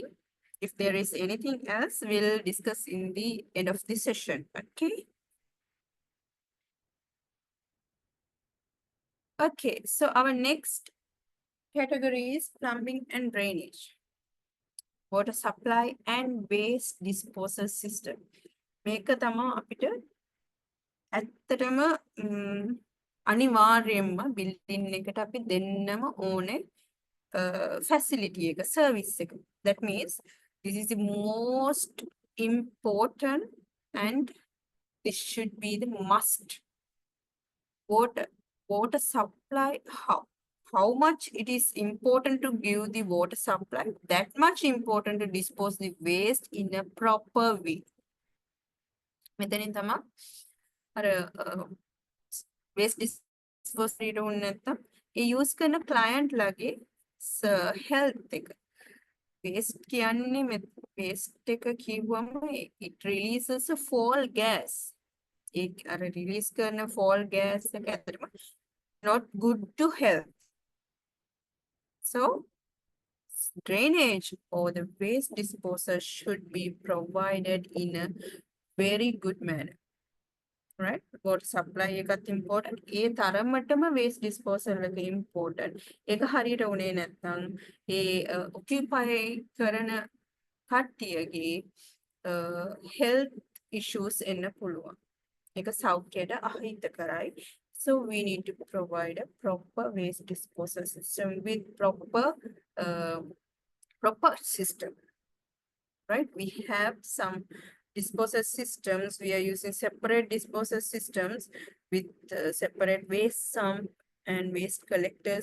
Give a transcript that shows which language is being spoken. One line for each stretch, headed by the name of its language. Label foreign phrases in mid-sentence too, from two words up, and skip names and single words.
English: If there is anything else, we'll discuss in the end of the session. Okay. Okay. So our next category is plumbing and drainage, water supply and waste disposal system.
Sinhala: මේක තමයි අපිට ඇත්තටම අනිවාර්යයෙන්ම බිල්ඩින් එකට අපි දෙන්නම ඕනේ facility එක service එක.
English: That means this is the most important and this should be the must. Water supply, how much it is important to give the water supply, that much important to dispose the waste in a proper way.
Sinhala: මෙතනින් තමයි අර
English: waste disposal
Sinhala: ඊට උන් නැත්තම් ඒ use කරන client ලගේ health එක.
English: Waste කියන්නේ waste
Sinhala: එක කිව්වම
English: it releases a fall gas.
Sinhala: ඒ අර
English: release කරන fall gas
Sinhala: එක ඇත්තටම
English: not good to health. So drainage or the waste disposal should be provided in a very good manner. Right? Water supply එකත් important.
Sinhala: ඒ තරමටම
English: waste disposal
Sinhala: එක important. ඒක හරියට උනේ නැත්නම් ඒ occupy කරන කට්ටියගේ
English: health issues
Sinhala: එන්න පුළුවන්. ඒක සෞඛ්‍යයට අහිතකරයි.
English: So we need to provide a proper waste disposal system with proper system. Right? We have some disposal systems. We are using separate disposal systems with separate waste sump and waste collectors.